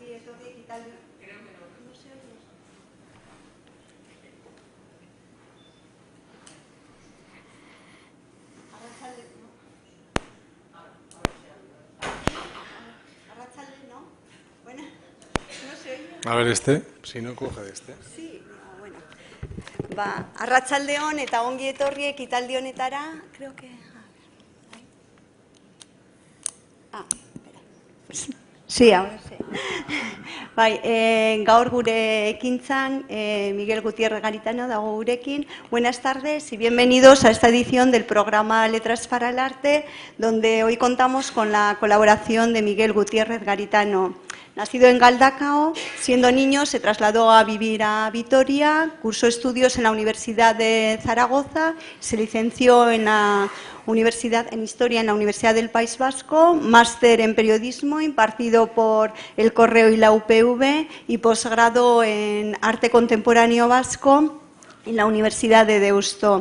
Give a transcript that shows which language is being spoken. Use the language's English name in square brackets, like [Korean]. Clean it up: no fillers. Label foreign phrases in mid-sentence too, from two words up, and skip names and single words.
[Spanish] Etorriek Italia. Creo que no. No se oye. Arratsalde, ¿no? Bueno, no se oye. A ver este, si no coge de este. Sí, no, [Basque] bueno. Arratsaldeon eta ongi etorriek Italdi honetara, [Spanish] creo que... espera. Pues, sí, ahora sí. [Basque] Gaur gure ekintzan, Miguel Gutiérrez Garitano dago gurekin. [Spanish] Buenas tardes y bienvenidos a esta edición del programa Letras para el Arte, donde hoy contamos con la colaboración de Miguel Gutiérrez Garitano. Nacido en Galdacao, siendo niño se trasladó a vivir a Vitoria, cursó estudios en la Universidad de Zaragoza, se licenció en la Historia en la Universidad del País Vasco, máster en Periodismo impartido por El Correo y la UPV y posgrado en Arte Contemporáneo Vasco en la Universidad de Deusto.